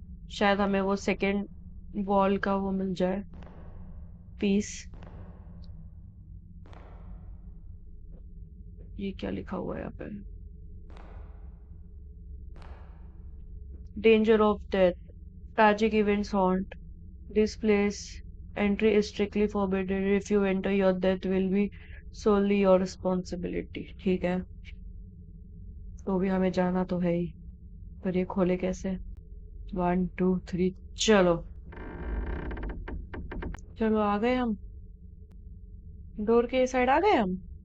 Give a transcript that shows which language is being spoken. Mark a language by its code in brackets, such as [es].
[hi] शायद हमें वो सेकंड वॉल का वो मिल जाए, पीस। ये क्या लिखा हुआ है यहाँ पे? [en] Danger of death, tragic events haunt. This place entry is strictly forbidden. If you enter, your death will be solely your responsibility. [hi] ठीक है, तो भी हमें जाना तो है ही, पर ये खोले कैसे? 1 2 3, चलो। चलो आ गए हम, डोर के साइड आ गए हम।